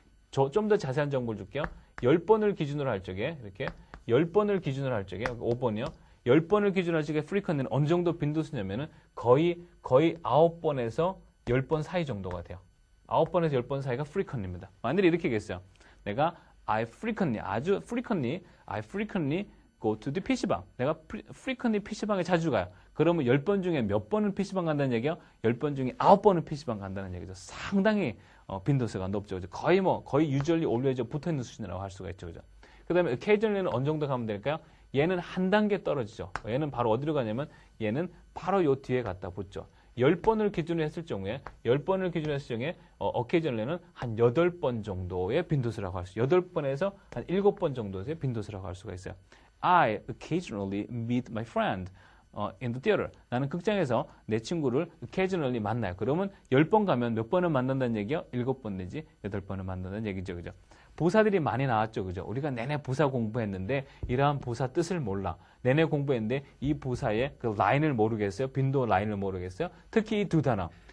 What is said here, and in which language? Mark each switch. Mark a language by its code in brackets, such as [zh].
[ko] 좀 더 자세한 정보를 줄게요. 10번을 기준으로 할 적에 이렇게 10번을 기준으로 할 적에 5번이요. 10번을 기준으로 할 적에 frequent는 어느 정도 빈도수냐면은 거의 9번에서 10번 사이 정도가 돼요. 9번에서 10번 사이가 frequent입니다. 만일에 이렇게 얘기했어요. 내가 [en] I frequently go to the PC방. [ko] 내가 frequently PC방에 자주 가요. 그러면 10번 중에 몇 번은 PC방 간다는 얘기예요? 10번 중에 9번은 PC방 간다는 얘기죠. 상당히 빈도수가 높죠. 그죠? 거의 usually always 붙어 있는 수준이라고 할 수가 있죠. 그죠? 그다음에 occasionally는 어느 정도 가면 될까요? 얘는 한 단계 떨어지죠. 얘는 바로 어디로 가냐면 얘는 바로 요 뒤에 갖다 붙죠. 10번을 기준으로 했을 경우에 occasionally는 한 8번 정도의 빈도수라고 할 수 있어요. 8번에서 한 7번 정도의 빈도수라고 할 수가 있어요. [en] I occasionally meet my friend in the theater. [ko] 나는 극장에서 내 친구를 occasionally 만나요. 그러면 10번 가면 몇 번을 만난다는 얘기요? 7번 내지 8번을 만난다는 얘기죠. 그죠? 부사들이 많이 나왔죠. 그죠? 우리가 내내 부사 공부했는데 이러한 부사 뜻을 몰라. 내내 공부했는데 이 부사의 그 라인을 모르겠어요. 빈도 라인을 모르겠어요. 특히 이 두 단어.